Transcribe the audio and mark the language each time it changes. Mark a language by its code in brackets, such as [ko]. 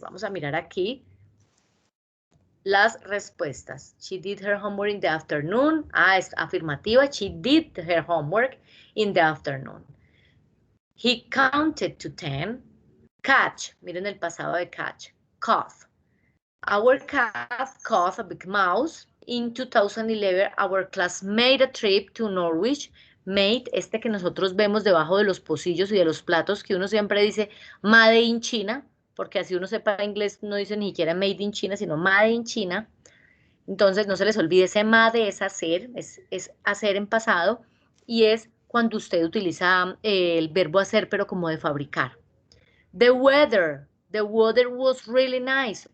[es] Vamos a mirar aquí las respuestas. [en] She did her homework in the afternoon. [es] Ah, es afirmativa. [en] She did her homework in the afternoon. He counted to 10. Catch. [es] Miren el pasado de catch. [en] Cough. Our cat caught a big mouse. In 2011, our class made a trip to Norwich. [es] Made, este que nosotros vemos debajo de los pocillos y de los platos, que uno siempre dice Made in China, porque así uno sepa inglés, no dice ni siquiera Made in China, sino Made in China. Entonces, no se les olvide, ese made es hacer en pasado, y es cuando usted utiliza el verbo hacer, pero como de fabricar. [en] The weather was really nice.